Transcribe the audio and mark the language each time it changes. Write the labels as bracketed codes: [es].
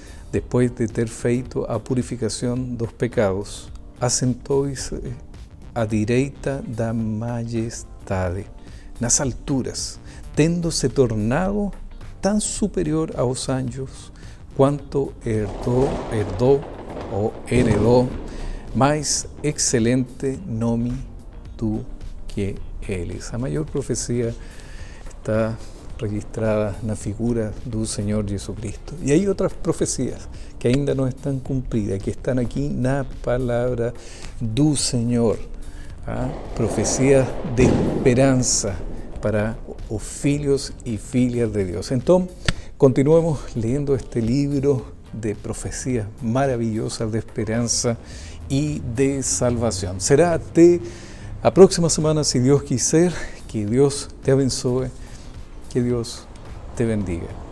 [pt] Depois de ter feito a purificação dos pecados, assentou-se à direita da majestade, nas alturas, tendo se tornado tan superior aos anjos quanto heredou mais excelente nome do que eles. A maior profecia está registrada na figura do Senhor Jesucristo. E há outras profecias que ainda não estão cumpridas, que estão aqui na palavra do Senhor. Profecias de esperança para os filhos y filhas de Dios. [es] Entonces, continuemos leyendo este libro de profecías maravillosas de esperanza y de salvación. [pt] Será até a próxima semana, si Dios quiser. [es] Que Dios te abençoe, que Dios te bendiga.